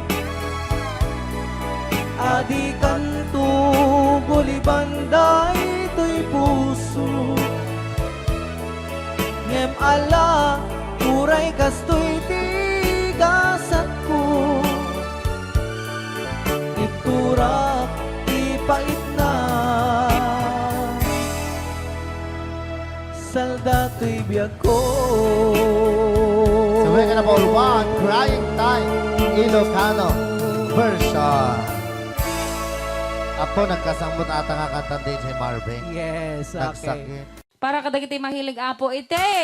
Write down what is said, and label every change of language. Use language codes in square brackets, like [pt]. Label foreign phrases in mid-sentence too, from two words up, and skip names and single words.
[ilo] Adi kanto gulibanday to'y puso Ngem ala uray kastoy tigasat ko Iturak ipait na salda to'y biyag ko [en] So we're gonna ball one, Crying Time, Ilocano version. [ilo] Ako nagkasambot ata nga kanta din si Marvin. [en] Yes, okay. [ilo] Nagsakit. Para kadagiti mahilig apo ite.